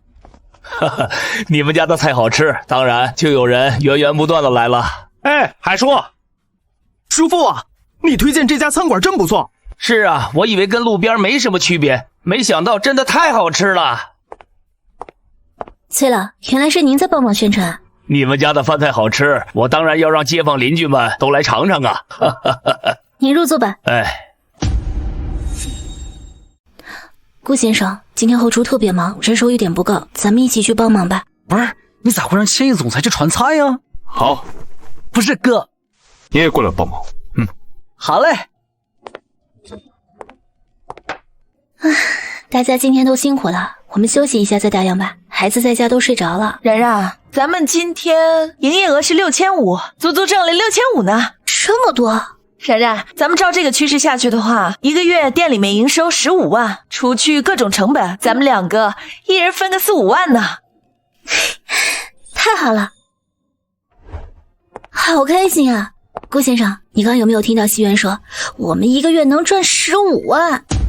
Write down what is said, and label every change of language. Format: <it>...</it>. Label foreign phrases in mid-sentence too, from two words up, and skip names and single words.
<zh>哈哈，你們家的菜好吃，當然就有人源源不斷的來了。哎，海叔，叔父啊，你推薦這家餐館真不錯。是啊，我以為跟路邊沒什麼區別，沒想到真的太好吃了。崔老，原來是您在幫忙宣傳。你們家的飯菜好吃，我當然要讓街坊鄰居們都來嘗嘗啊。您入座吧。哎，顧先生，今天後廚特別忙，人手有點不夠，咱們一起去幫忙吧。不是，你咋會讓千億總裁去傳菜呀？好，不是哥，你也過來幫忙。好嘞。大家今天都辛苦了，我們休息一下再打烊吧。孩子在家都睡着了。然然，咱們今天營業額是6500，足足掙了6500呢。這麼多？然然，咱們照這個趨勢下去的話，一個月店裡面營收15萬，除去各種成本，咱們兩個一人分個4、5萬呢。太好了，好開心啊！顧先生，你剛剛有沒有聽到西元說我們一個月能賺15萬？</zh>